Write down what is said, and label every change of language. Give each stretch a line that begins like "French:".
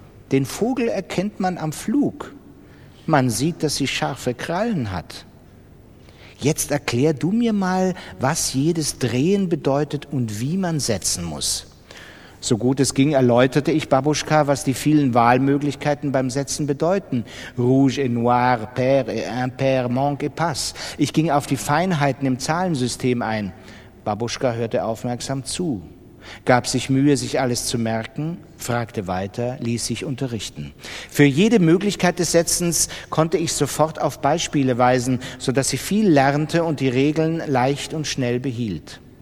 German: Den Vogel erkennt man am Flug. Man sieht, dass sie scharfe Krallen hat. Jetzt erklär du mir mal, was jedes Drehen bedeutet und wie man setzen muss. So gut es ging, erläuterte ich Babuschka, was die vielen Wahlmöglichkeiten beim Setzen bedeuten.
French: Rouge et noir, pair et impair, manque et passe.
German: Ich ging auf die Feinheiten im Zahlensystem ein. Babuschka hörte aufmerksam zu, gab sich Mühe, sich alles zu merken, fragte weiter, ließ sich unterrichten. Für jede Möglichkeit des Setzens konnte ich sofort auf Beispiele weisen, sodass sie viel lernte und die Regeln leicht und schnell behielt.